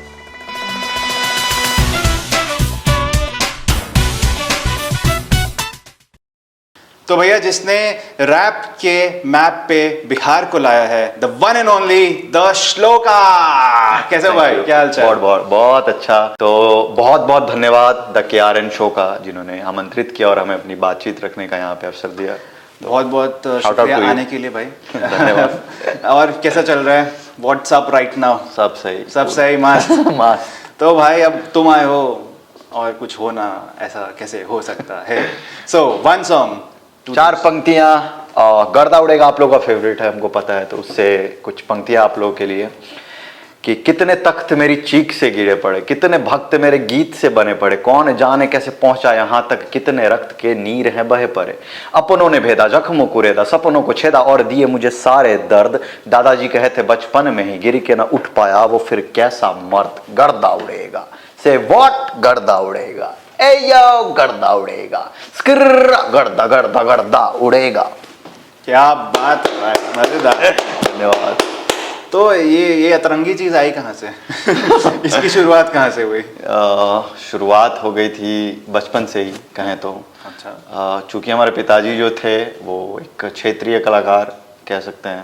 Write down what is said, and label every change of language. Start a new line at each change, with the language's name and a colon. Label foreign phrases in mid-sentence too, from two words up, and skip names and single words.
Hindi: तो भैया जिसने रैप के मैप पे बिहार को लाया है,
English: the one and only the Shloka.
Hindi: कैसे भाई, क्या हाल चाल? बहुत बहुत बहुत अच्छा। तो बहुत बहुत धन्यवाद द केआरएन शो का, जिन्होंने आमंत्रित किया और हमें अपनी बातचीत रखने का यहाँ पे अवसर दिया। बहुत बहुत
English: Shout out
Hindi: शुक्रिया
English: to you.
Hindi: आने के लिए भाई। धन्यवाद। और कैसा चल रहा है?
English: what's up right now?
Hindi: सब सही, सब सही, मस्त। मस्त। तो भाई अब तुम आए हो और कुछ हो ना, ऐसा कैसे हो सकता है?
English: so one song,
Hindi: चार पंक्तियां, गर्दा उड़ेगा आप लोगों का फेवरेट है, हमको पता है, तो उससे कुछ पंक्तियां आप लोगों के लिए। कि कितने तख्त मेरी चीख से गिरे पड़े, कितने भक्त मेरे गीत से बने पड़े। कौन जाने कैसे पहुंचा यहाँ तक, कितने रक्त के नीर हैं बहे पड़े। अपनों ने भेदा जख्मों को रेदा, सपनों को छेदा और दिए मुझे सारे दर्द। दादाजी कहे थे बचपन में ही, गिर के ना उठ पाया वो फिर कैसा मर्द। गर्दा उड़ेगा
English: say what,
Hindi: गर्दा उड़ेगा ए यो, गर्दा उड़ेगा स्किर्र, गर्दा गर्दा गर्दा उड़ेगा। क्या बात है भाई, मजेदार। धन्यवाद। तो ये अतरंगी चीज आई कहाँ से? इसकी शुरुआत कहाँ से हुई? शुरुआत हो गई थी बचपन से ही कहें तो। अच्छा। चूंकि हमारे पिताजी जो थे वो एक क्षेत्रीय कलाकार कह सकते हैं।